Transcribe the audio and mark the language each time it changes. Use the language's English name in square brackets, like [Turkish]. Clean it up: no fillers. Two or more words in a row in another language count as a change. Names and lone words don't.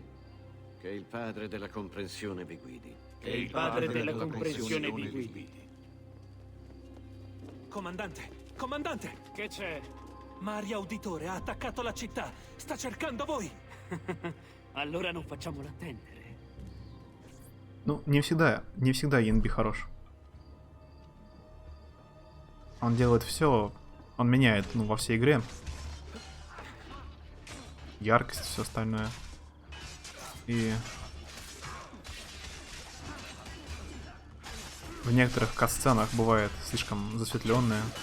[Italian] Che il padre della comprensione vi guidi. Che il padre della comprensione vi guidi. Comandante! Comandante! Che c'è? Mario Auditore ha attaccato la città! Sta cercando voi! Allora non facciamolo attendere. [Russian] Ну, не всегда Янби хорош. Он делает все, он меняет, ну, во всей игре. Яркость, все остальное. И в некоторых катсценах бывает слишком засветленное.